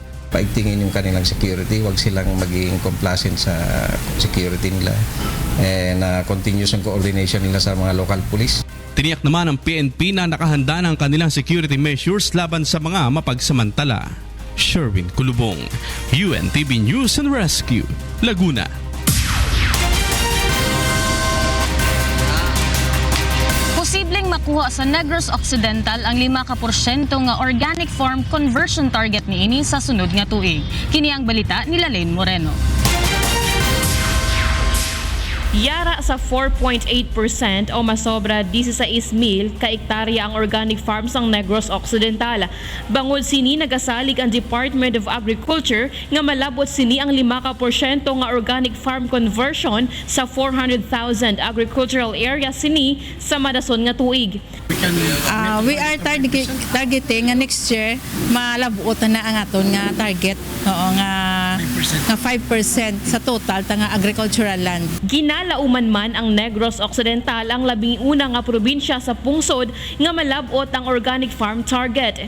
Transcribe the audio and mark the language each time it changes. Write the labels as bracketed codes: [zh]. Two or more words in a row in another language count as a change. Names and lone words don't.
[tl] Paigtingin yung kanilang security, wag silang maging complacent sa security nila na continuous ang coordination nila sa mga [en] local police. [tl] Tiniyak naman ng PNP na nakahanda ng kanilang security measures laban sa mga mapagsamantala. Sherwin Kulubong, UNTV News and Rescue, Laguna. [hil] Posibleng makuha sa Negros Occidental ang 5% nga [en] organic farm conversion target [hil] niini sa sunod nga tuig. Kini ang balita ni Lalaine Moreno. Yara sa 4.8% o masobra 16,000 ka hektarya ang [en] organic farms [hil] ang Negros Occidental. Bangod sini nagasalig ang Department of Agriculture nga malabot sini ang 5% nga [en] organic farm conversion [hil] sa 400,000 [en] agricultural area [hil] sini sa madason nga tuig. [en] We are targeting [hil] nga [en] next year [hil] malabot na ang aton nga target nga 5% sa total nga [en] agricultural land. [hil] Ginalauman man ang Negros Occidental ang 11 nga probinsya sa pungsod nga malabot ang [en] organic farm target.